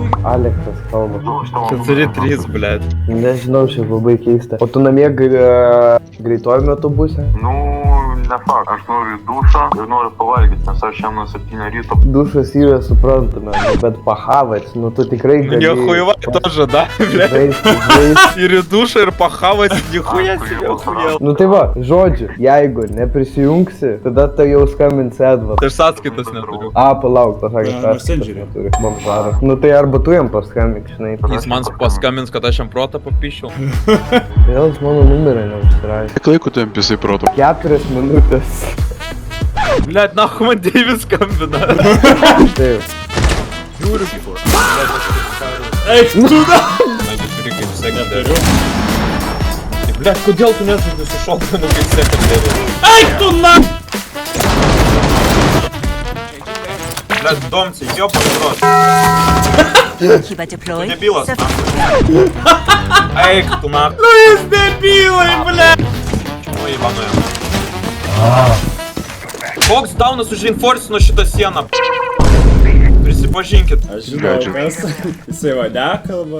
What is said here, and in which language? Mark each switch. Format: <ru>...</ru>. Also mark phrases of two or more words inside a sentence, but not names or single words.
<lt>Aleksas kalba. 4-3, blėt. Nežinau, šiaip labai keista. O tu namie greituoju metu būsi? Nu, ne fakt. Aš noriu į dušą ir noriu pavalgyti, nes aš šiandien nuo 7 ryto. Dušas yra suprantame, bet pahavats, nu tu tikrai gali...</lt> <ru>Нихуева тоже, да, блядь?</ru> <lt>Žaisti. Ir į dušą, ir pahavas,</lt> <ru>nихуя себе охуел.</ru> <lt>Nu tai va, žodžiu, jeigu neprisijungsi, tada tai jau skambins Edvard. Tai aš sąskaitos neturiu. A, palauk, pasakė, Ja, sąskaitos Messengerį. neturi. Bomžarą. Nu tai arba tu jam paskambink, žinai. Jis man paskambins, kad aš jam protą papišiau. Vėl jis mano numerį neužsirašė. Kiek laiko tu jam pisai proto? 4 minutės.</lt> <ru>Блядь, нахуй</ru> <lt>man Deivis skambina. Taip. Eik, tu da! Turi kaip sekundėrių. Блядь, kodėl tu nežaidži su šotganu kaip sekundėrių? Eik, tu na! Блядь, domci, jo pasiros.</lt> <en>Keep it deployed.</en> <lt>Debilas, Eik, tu na. Nu jis debilai, ble! Čemu įvanoja. Koks daunas užreinforcino šitą sieną? Prisipažinkit. Aš žinau, kas. Jisai va nekalba.</lt>